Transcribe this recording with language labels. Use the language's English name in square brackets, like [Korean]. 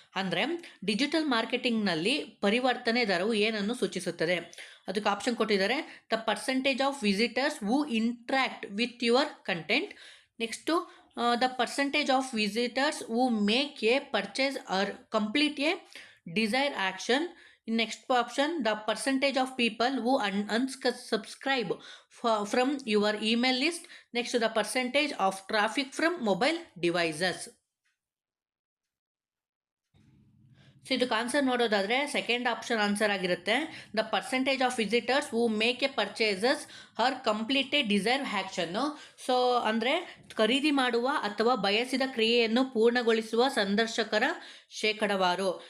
[Kannada] ಅಂದರೆ ಡಿಜಿಟಲ್ ಮಾರ್ಕೆಟಿಂಗ್ನಲ್ಲಿ ಪರಿವರ್ತನೆ ದರವು ಏನನ್ನು ಸೂಚಿಸುತ್ತದೆ? ಅದಕ್ಕೆ ಆಪ್ಷನ್ ಕೊಟ್ಟಿದ್ದಾರೆ: [English] The percentage of visitors who interact with your content. Next the percentage of visitors who make a purchase or complete a desire action. Next option, the percentage of people who unsubscribe from your email list. Next, the percentage of traffic from mobile devices. [Kannada] So ಇದಕ್ಕೆ answer ನೋಡೋದಾದರೆ second option answer ಆಗಿರುತ್ತೆ: [English] The percentage of visitors who make a purchases or complete a desire action. [Kannada] So ಅಂದರೆ ಖರೀದಿ ಮಾಡುವ ಅಥವಾ ಬಯಸಿದ ಕ್ರಿಯೆಯನ್ನು ಪೂರ್ಣಗೊಳಿಸುವ ಸಂದರ್ಶಕರ ಶೇಕಡಾವಾರು.